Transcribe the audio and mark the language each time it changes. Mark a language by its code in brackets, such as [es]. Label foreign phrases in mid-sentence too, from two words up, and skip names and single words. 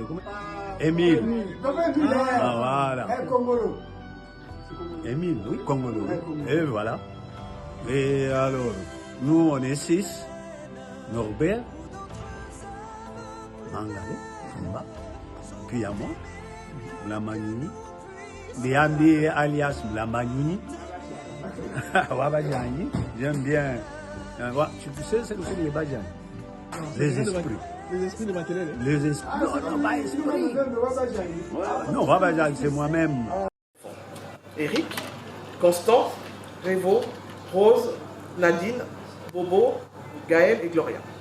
[fr] Émile. Ah, voilà. Émile, oui, Congolo. Et voilà. Et alors, nous, on est 6. Norbert, Mangale, Fumba. Puis il y a moi, Mlamanyuni. Liambi alias Mlamanyuni. Wabajani, j'aime bien. Tu sais, c'est les Bajani. Les esprits. Les esprits de Makelele. Les esprits. Non, pas esprit. Non, Wabajani, c'est moi-même. Eric, Constance, Révo, Rose, Nadine, Bobo, Gaël et Gloria.